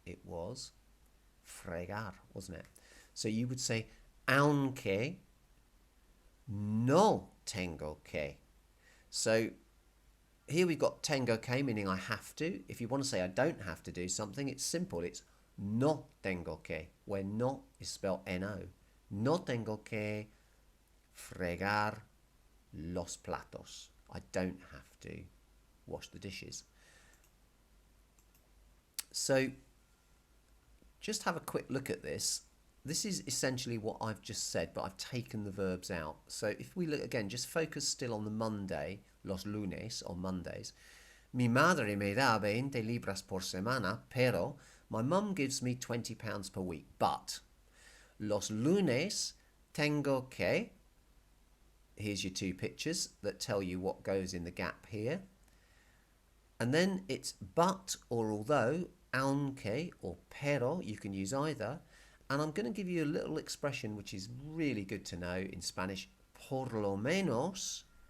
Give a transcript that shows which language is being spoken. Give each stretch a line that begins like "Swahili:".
English: It was fregar, wasn't it? So you would say,
Spanish: aunque no tengo que.
English: So here we've got
Spanish: tengo que,
English: meaning I have to. If you want to say I don't have to do something, it's simple. It's
Spanish: no tengo que,
English: where no is spelled N-O.
Spanish: No tengo que fregar los platos.
English: I don't have to wash the dishes. So just have a quick look at this. This is essentially what I've just said, but I've taken the verbs out. So if we look again, just focus still on the Monday,
Spanish: los lunes,
English: on Mondays.
Spanish: Mi madre me da 20 libras por semana, pero
English: my mum gives me £20 per week. But
Spanish: los lunes tengo que
English: here's your two pictures that tell you what goes in the gap here. And then it's but or although, aunque or pero, you can use either. And I'm going to give you a little expression which is really good to know in Spanish,
Spanish: por lo menos.